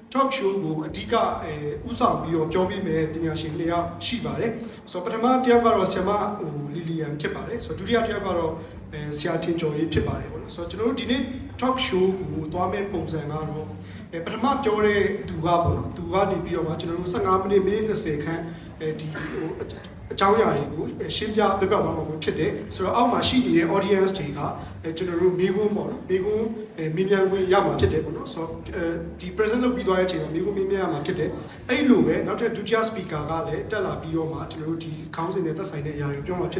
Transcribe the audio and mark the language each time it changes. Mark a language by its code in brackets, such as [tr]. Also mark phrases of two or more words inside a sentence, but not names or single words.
[en] talk show [my] ကိုအဓိကဥဆောင်ပြီးတော့ပြောပြမယ်ပညာရှင်2ယောက်ရှိပါတယ်ဆိုတော့ပထမတစ်ယောက်ကတော့ဆရာမလီလီယန်ဖြစ်ပါတယ်ဆိုတော့ဒုတိယတစ်ယောက်ကတော့ဆရာတင်ကျော်ရေးဖြစ်ပါတယ်ပေါ့နော်ဆိုတော့ကျွန်တော်တို့ဒီနေ့ [en] talk show [my] ကိုသွားမဲ့ပုံစံကတော့ပထမပြောတဲ့သူကပေါ့နော်သူကနေပြီးတော့မှကျွန်တော်တို့15မိနစ်20ခန်းဒီအကြောင်းအရာတွေကိုရှင်းပြပြပြသွားမှာ ဖြစ်တယ်ဆိုတော့အောက်မှာရှိနေတဲ့ audience တွေကကျွန်တော်တို့မိခွန်းပေါ့နော်မိခွန်းမြင်မြန်ခွင့်ရမှာဖြစ်တယ်ပေါ့နော်ဆိုတော့ဒီ present လုပ်ပြီးသွားတဲ့အချိန်မှာမိခွန်းမြင်မြန်ရမှာဖြစ်တယ်အဲ့လိုပဲနောက်ထပ်ဒုတိယ speaker ကလည်းတက်လာပြီးတော့မှကျွန်တော်တို့ဒီခေါင်းစဉ်နဲ့သက်ဆိုင်တဲ့အရာတွေပြောမှာဖြစ်